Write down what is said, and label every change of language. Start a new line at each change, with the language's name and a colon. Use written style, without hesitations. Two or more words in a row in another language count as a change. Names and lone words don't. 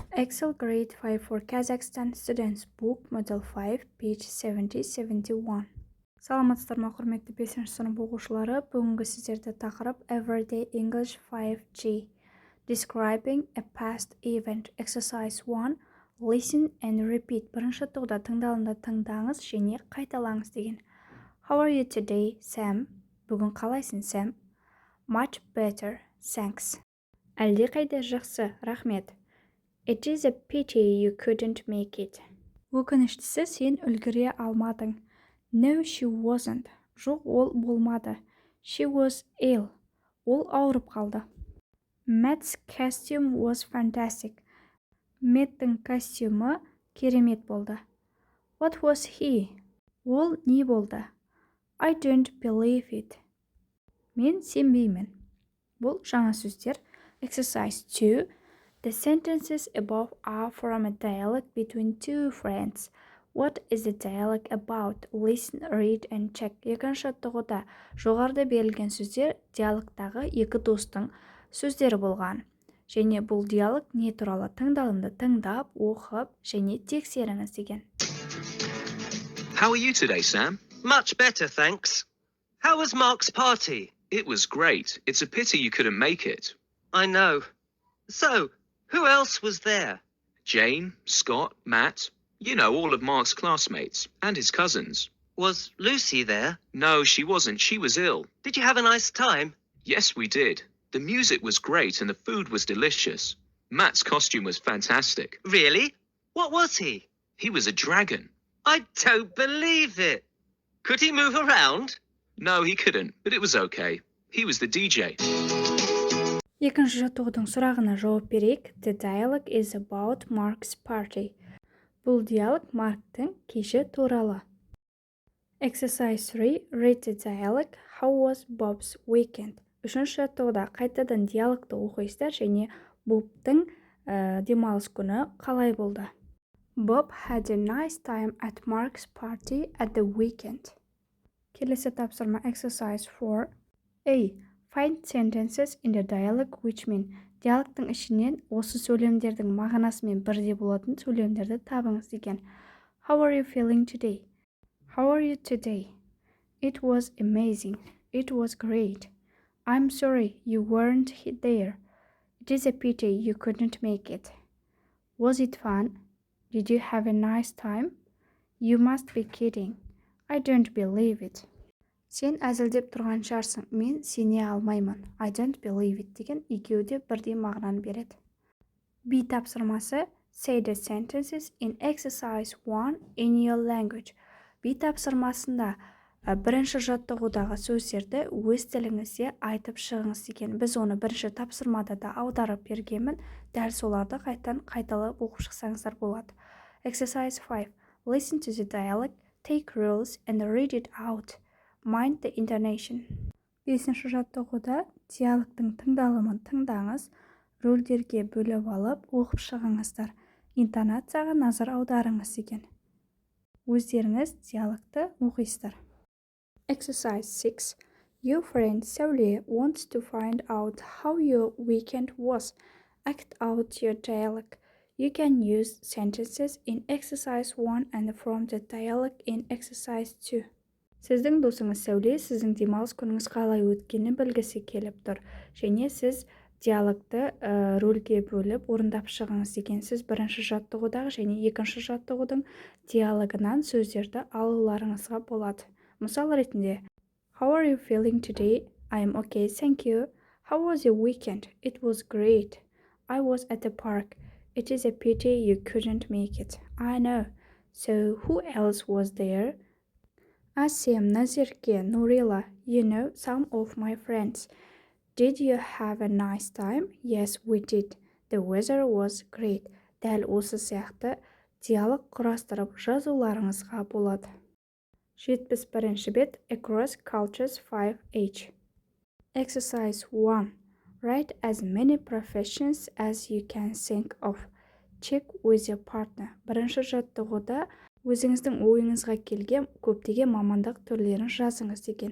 English: Excel Grade 5 for Kazakhstan Students Book Model 5, page 70-71.
Kazakh: Саламатсыздар ма, құрметті 5-ші сынып оқушылары. Бүгінгі сіздерді тақырып Everyday English 5G.
English: Describing a past event. Exercise 1. Listen and repeat.
Kazakh: Бірінші тоқта тыңдалымды тыңдаңыз және қайталаңыз деген.
English: How are you today, Sam?
Kazakh: Бүгін қалайсың, Sam?
English: Much better, thanks.
Kazakh: Әлде қайда жақсы, рахмет.
English: It is a pity you couldn't make it.
Kazakh: Өкініштісі, сен үлгіре алмадың.
English: No, she wasn't.
Kazakh: Жоқ, ол болмады.
English: She was ill.
Kazakh: Ол ауырып қалды.
English: Matt's costume was fantastic.
Kazakh: Мэттің костюмі керемет болды.
English: What was he?
Kazakh: Ол не болды?
English: I don't believe it.
Kazakh: Мен сенбеймін. Бұл жаңа сөздер. Exercise 2.
English: The sentences above are from a dialogue between two friends. What is the dialogue about? Listen, read and check.
Kazakh: Екінші тоқта жоғарыда берілген сөздер диалогтағы екі достың сөздері болған. Және бұл диалог не туралы? Тыңдалымды тыңдап, оқып және тексеріңіз деген.
English: How are you today, Sam? Much better, thanks. How was Mark's party? It was great. It's a pity you couldn't make it. I know. So, who else was there? Jane, Scott, Matt, you know, all of Mark's classmates and his cousins. Was Lucy there? No, she wasn't. She was ill. Did you have a nice time? Yes, we did. The music was great and the food was delicious. Matt's costume was fantastic. Really? What was he? He was a dragon. I don't believe it. Could he move around? No, he couldn't, but it was okay. He was the DJ.
Kazakh: Екінші жаттығудың сұрағына жауап берейік.
English: The dialogue is about Mark's party.
Kazakh: Бұл диалог Марктың кеші туралы.
English: Exercise 3. Read the dialogue. How was Bob's weekend?
Kazakh: Үшінші жаттығуда қайтадан диалогты оқисыздар және Бобтың демалыс күні қалай болды.
English: Bob had a nice time at Mark's party at the weekend.
Kazakh: Келесі тапсырма Exercise 4.
English: A. Find sentences in the dialogue which mean.
Kazakh: Диалогтың ішінен осы сөйлемдердің мағынасымен бірдей болатын сөйлемдерді табыңыз деген.
English: How are you feeling today? How are you today? It was amazing. It was great. I'm sorry you weren't there. It is a pity you couldn't make it. Was it fun? Did you have a nice time? You must be kidding. I don't believe it.
Kazakh: Сен әзілдеп тұрған шығарсың, мен сене алмаймын.
English: I don't believe it
Kazakh: деген екеуі де бірдей мағынаны береді. B тапсырмасы.
English: Say the sentences in exercise 1 in your language.
Kazakh: B тапсырмасында бірінші жаттығудағы сөздерді өз тіліңізде айтып шығыңыз деген. Біз оны бірінші тапсырмада да аударып бергенмін. Дәл соларды қайталап оқып шықсаңыздар болады.
English: Exercise 5. Listen to the dialogue, take rules and read it out. Mind the intonation.
Kazakh: 5-ші жаттығуда диалогтың тыңдалымын тыңдаңыз, рөлдерге бөліп алып оқып шығыңыздар. Интонацияға назар аударыңыз деген. Өздеріңіз диалогты оқисыздар.
English: Exercise 6. Your friend Сәуле wants to find out how your weekend was. Act out your dialogue. You can use sentences in exercise 1 and from the dialogue in exercise 2.
Kazakh: Сіздің досыңыз Сәуле сіздің демалыс күніңіз қалай өткенін білгісі келіп тұр. Және сіз диалогты рөлге бөліп орындап шығыңыз деген. Сіз бірінші жаттығудағы және екінші жаттығудың диалогынан сөздерді алуларыңызға болады. Мысал ретінде,
English: How are you feeling today? I am okay, thank you. How was your weekend? It was great. I was at the park. It is a pity you couldn't make it. I know. So who else was there? Asem, Nazirke, Nurila, you know some of my friends. Did you have a nice time? Yes, we did. The weather was great.
Kazakh: Дәл осы сияқты диалог құрастырып жазуларыңызға болады. 71-ші бет Across Cultures 5H.
English: Exercise 1. Write as many professions as you can think of. Check with your partner.
Kazakh: Бірінші жаттығуда өзіңіздің ойыңызға келген көптеген мамандық түрлерін жазыңыз деген.